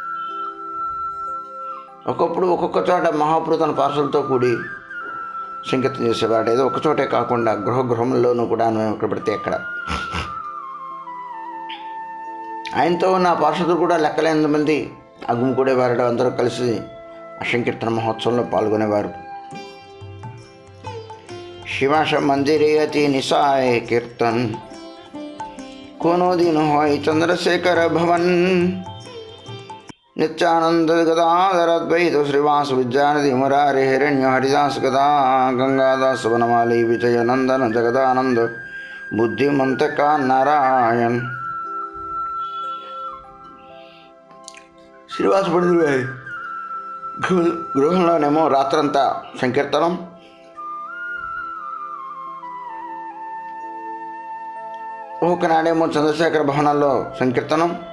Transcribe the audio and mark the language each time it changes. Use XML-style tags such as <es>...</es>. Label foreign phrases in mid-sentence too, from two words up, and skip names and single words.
<te>ఒకప్పుడు ఒక్కొక్క చోట మహాప్రభు తన పార్షలతో కూడి సంకీర్తన చేసేవాడు. ఏదో ఒక చోటే కాకుండా గృహంలోనూ కూడా ఎక్కడ పడితే ఎక్కడ. ఆయనతో ఉన్న పార్షదులు కూడా లెక్కలేని మంది గుమికూడేవారు, అందరూ కలిసి ఆ సంకీర్తన మహోత్సవంలో పాల్గొనేవారు.</te> <bn>শিবাশ মন্দিরে অতি নিশায় কীর্তন, কোনো দিন হয় চন্দ্রশেখর ভবন, নিত্যানন্দ গদাধর অদ্বৈত শ্রীবাস বিদ্যানিধি মুরারে হিরণ্য হরিদাস গদা গঙ্গাদাস বনমালী বিজয় নন্দন জগদানন্দ বুদ্ধিমন্ত কা নারায়ণ.</bn> <te>శ్రీవాస పండితుడు గృహంలోనేమో రాత్రంతా సంకీర్తనం, ఒకనాడేమో చంద్రశేఖర భవనాల్లో సంకీర్తనం.</te>